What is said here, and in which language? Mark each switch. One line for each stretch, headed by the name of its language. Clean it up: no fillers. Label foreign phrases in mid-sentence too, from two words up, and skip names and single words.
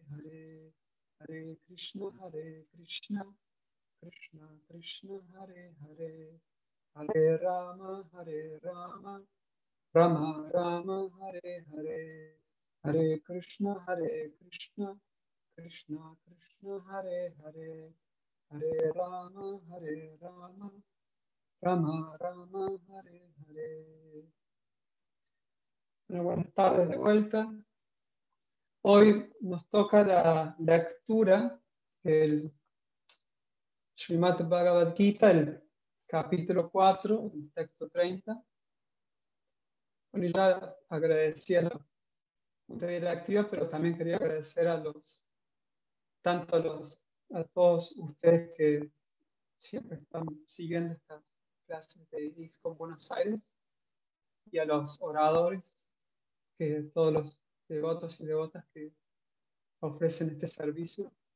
Sanskrit: हरे हरे कृष्ण कृष्ण कृष्ण हरे हरे हरे राम राम राम हरे हरे हरे कृष्ण कृष्ण कृष्ण हरे हरे हरे राम राम हरे हरे.
Spanish: Bueno, buenas tardes de vuelta. Hoy nos toca la lectura del Srimad Bhagavad Gita, el capítulo 4, el texto 30. Bueno, ya agradecí a la Junta Directiva, pero también quería agradecer tanto a los a todos ustedes que siempre están siguiendo estas clases de IXCOM Buenos Aires y a los oradores, todos los devotos y devotas que ofrecen este servicio.